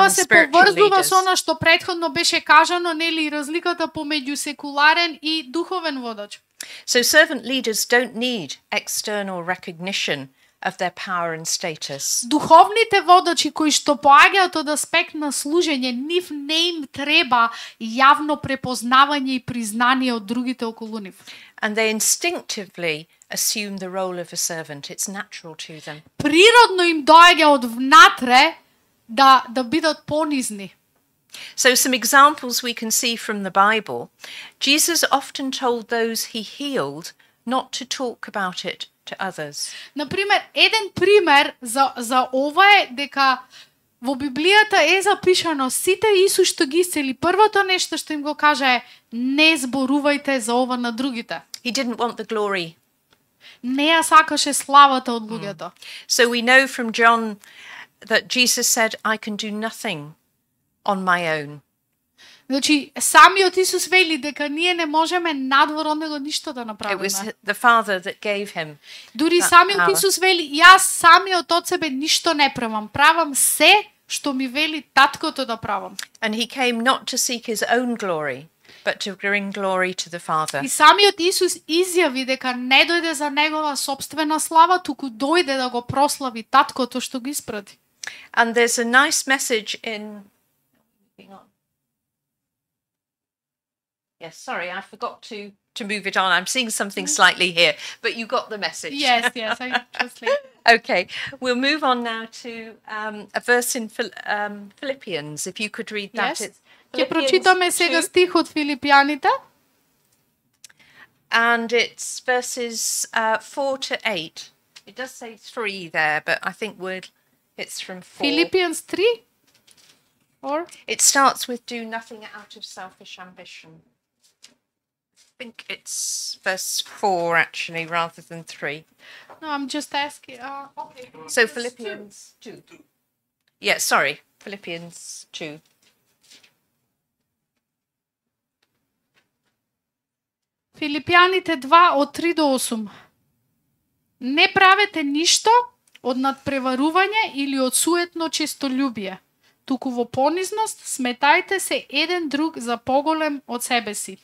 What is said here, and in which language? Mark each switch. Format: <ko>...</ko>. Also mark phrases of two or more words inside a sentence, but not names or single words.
<mk>Ова се поврзува со она што претходно беше кажано, нели, разликата помеѓу секуларен и духовен водач.</mk> <en>So servant leaders don't need external recognition of their power and status.</en> <mk>Духовните водачи кои што поаѓаат од аспект на служење, нив не им треба јавно препознавање и признание од другите околу нив.</mk> <en>And they instinctively assume the role of a servant. It's natural to them.</en> <mk>Природно им доаѓа од внатре да бидат понизни.</mk> <en>So some examples we can see from the Bible. Jesus often told those he healed not to talk about it to others.</en> <mk>Например, еден пример за ова е дека во Библијата е запишано сите Исус што ги исцели, првото нешто што им го кажа е не зборувајте за ова на другите.</mk> <en>He didn't want the glory</en> <mk>Не ја сакаше славата од луѓето.</mk> <en>So we know from John that Jesus said, I can do nothing on my own.</en> <mk>Значи, самиот Исус вели дека ние не можеме надвор од него ништо да</mk> <en>It</en> <mk>направиме.</mk> <en>was the Father that gave him.</en> <mk>Дури</mk> <en>that</en> <mk>самиот</mk> <en>power.</en> <mk>Исус вели, јас самиот од себе ништо не правам. Правам се што ми вели таткото да правам.</mk> <en>And he came not to seek his own glory, but to bring glory to the Father.</en> <mk>И самиот Исус изјави дека не дојде за негова собствена слава, туку дојде да го прослави таткото што го испрати.</mk> <en>And there's a nice message in... Yes, sorry, I forgot to move it on. I'm seeing something slightly here, but you got the message. Yes, I just like... Okay, we'll move on now to a verse in Philippians, if you could read that. Yes. It's</en> <mk>Ќе</mk> <en>Philippians</en> <mk>прочитаме сега</mk> <en>2,</en> <mk>стих од Филипјаните.</mk> <en>and it's verses 4 to 8. It does say 3 there, but I think it's from 4. Филипијанс 3. Or It starts with do nothing out of selfish ambition. I think it's verse 4 actually, rather than 3. no, I'm just asking. Okay. So Philippians 2. Yeah, sorry, Philippians 2.</en> <mk>Филипјаните 2 од 3 до 8. Не правете ништо од надпреварување или од суетно честолюбие, туку во понизност сметајте се еден друг за поголем од себе си.</mk>